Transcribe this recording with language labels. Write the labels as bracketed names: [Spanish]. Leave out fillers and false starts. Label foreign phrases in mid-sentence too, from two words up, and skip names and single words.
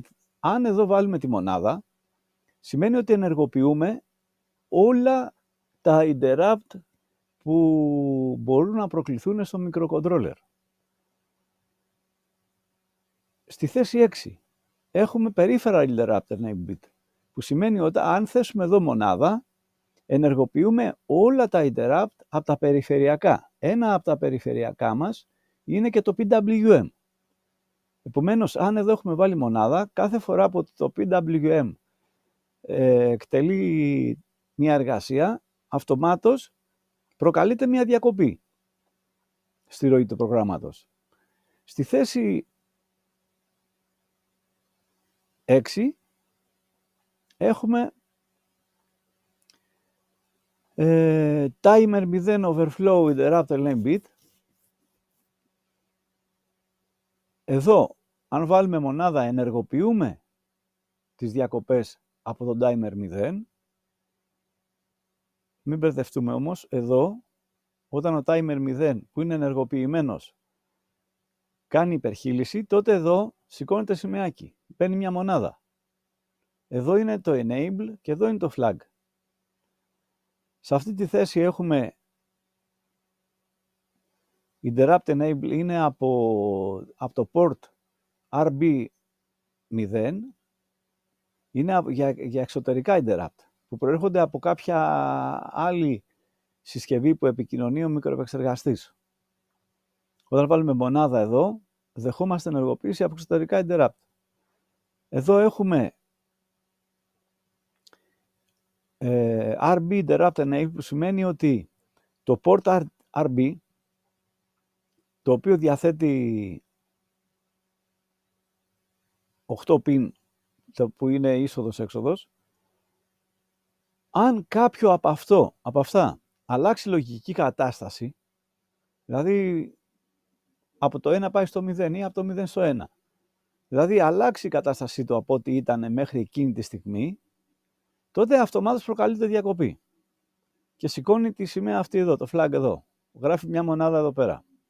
[Greek] Αν εδώ βάλουμε τη μονάδα, σημαίνει ότι ενεργοποιούμε όλα τα interrupt που μπορούν να προκληθούν στο μικροκοντρόλερ. Στη θέση 6 έχουμε [English] peripheral interrupt enable bit, [Greek] που σημαίνει ότι αν θέσουμε εδώ μονάδα, ενεργοποιούμε όλα τα interrupt από τα περιφερειακά. Ένα από τα περιφερειακά μας είναι και το PWM. Επομένως, αν εδώ έχουμε βάλει μονάδα, κάθε φορά που το PWM εκτελεί μια εργασία, αυτομάτως προκαλείται μια διακοπή στη ροή του προγράμματος. Στη θέση 6 έχουμε [English] timer 0 overflow interrupt enable bit. [Greek] Εδώ, αν βάλουμε μονάδα, ενεργοποιούμε τις διακοπές από τον timer 0. Μην μπερδευτούμε όμως, εδώ, όταν ο timer 0 που είναι ενεργοποιημένος κάνει υπερχείληση, τότε εδώ σηκώνεται σημαίακι, παίρνει μια μονάδα. Εδώ είναι το enable και εδώ είναι το flag. Σε αυτή τη θέση έχουμε [English] interrupt enable, [Greek] είναι από το port RB0, είναι για εξωτερικά interrupt, που προέρχονται από κάποια άλλη συσκευή που επικοινωνεί ο μικροεπεξεργαστής. Όταν βάλουμε μονάδα εδώ, δεχόμαστε ενεργοποίηση από εξωτερικά interrupt. Εδώ έχουμε [English] RB interrupt enable, [Greek] που σημαίνει ότι το port RB, το οποίο διαθέτει 8 pin, που είναι είσοδος-έξοδος, αν κάποιο από αυτά αλλάξει λογική κατάσταση, δηλαδή από το 1 πάει στο 0 ή από το 0 στο 1, δηλαδή αλλάξει η κατάστασή του από ό,τι ήταν μέχρι εκείνη τη στιγμή, τότε αυτομάτως προκαλείται διακοπή και σηκώνει τη σημαία αυτή εδώ, το flag εδώ, γράφει μια μονάδα εδώ πέρα.